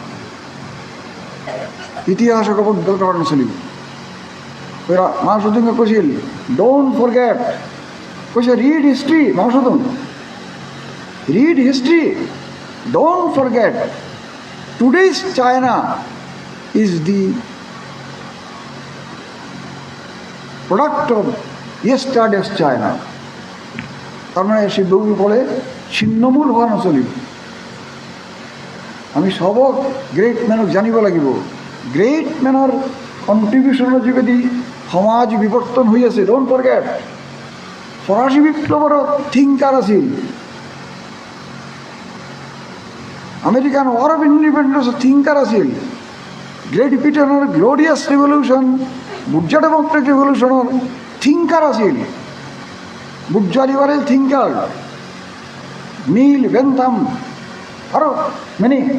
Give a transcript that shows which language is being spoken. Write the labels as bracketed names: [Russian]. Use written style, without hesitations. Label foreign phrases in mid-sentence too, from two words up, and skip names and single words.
[Assamese] ইতিহাসক অৱজ্ঞাৰ কাৰণে চলিব। মাধুসূদনে কৈছিল [English] don't forget, [Assamese] কৈছে [English] read history. মাধুসূদন, read history, don't forget today's China is the product of yesterday's China. [Assamese] তার মানে সে বই পড়ে ছিন্নমূল হওয়া নচলিব। আমি সবক গ্ৰেট মেনক জানিব লাগিব। গ্ৰেট মেনৰ কণ্ট্ৰিবিউশ্যনৰ যোগেদি সমাজ বিৱৰ্তন হৈ আছে। [English] don't forget, [Assamese] ফৰাচী বিপ্লৱৰ থিংকাৰ আছিল, আমেৰিকান ৱাৰ অফ ইণ্ডিপেণ্ডেন্সৰ থিংকাৰ আছিল, গ্ৰেট ব্ৰিটেনৰ গ্লৰিয়াছ ৰিভলিউশ্যন, [English] bourgeois democratic revolution [Assamese] থিংকাৰ আছিল, [English] bourgeois liberal thinker, [Assamese] নীল বেন্থাম আৰু মেনি।